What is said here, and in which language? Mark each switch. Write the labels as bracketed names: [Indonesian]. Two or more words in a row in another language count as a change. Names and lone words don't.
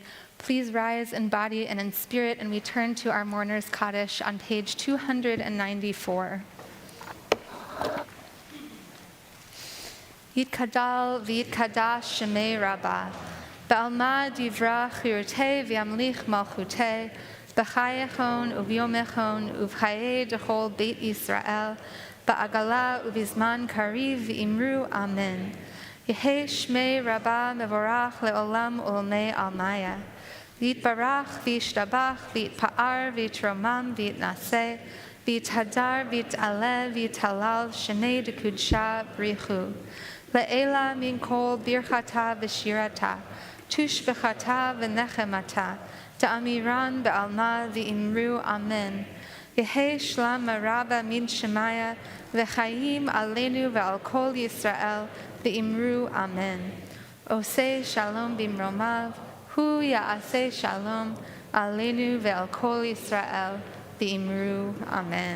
[English] Please rise in body and in spirit, and we turn to our Mourner's Kaddish on page 294. [Aramaic] יתגדל ויתקדש שמיה רבא, בעלמא די ברא כרעותיה וימליך מלכותיה, בחייכון וביומיכון ובחיי דכל בית ישראל, בעגלא ובזמן קריב ואמרו אמן. יהא שמיה רבא מברך לעלם ולעלמי עלמיא. ויתברך וישתבח ויתפאר ויתרומם ויתנשא ויתהדר ויתעלה ויתהלל שמיה דקודשא בריך הוא. לעלא מן כל ברכתא ושירתא, תש וחתא ונחמתא, דאמירן בעלמא ואמרו אמן. יהא שלמא רבא מן שמיא, וחיים עלינו ועל כל ישראל, ואמרו אמן. [Hebrew] עושה שלום במרומיו, הוא יעשה שלום, עלינו ועל כל ישראל, ואמרו אמן.